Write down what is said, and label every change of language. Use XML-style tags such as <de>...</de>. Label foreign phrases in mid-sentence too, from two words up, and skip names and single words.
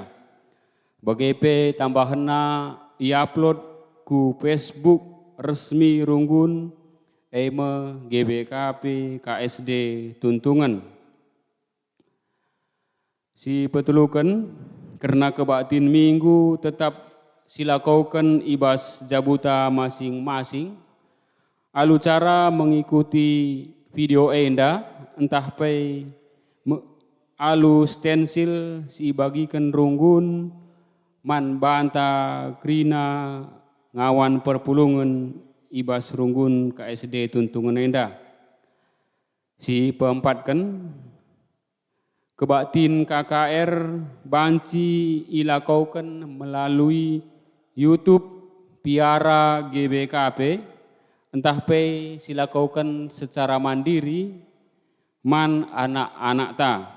<btx>Bagepe tambahana i-upload ku Facebook resmi runggun eme GBKP KSD Tuntungan. Si petulukan karena kebaktin minggu tetap silakukan ibas jabuta masing-masing. Alu</btx> <id>cara mengikuti video</id> <btx>enda entah pe alu stensil si bagikan runggun man banta krina ngawan perpulungan ibas runggun KSD Tuntungan enda. Si peempatkan kebaktin KKR banci ilakaukan melalui YouTube Piara GBKP, entah pe silakaukan</btx> <id>secara mandiri</id> <btx>man anak-anak ta.</btx>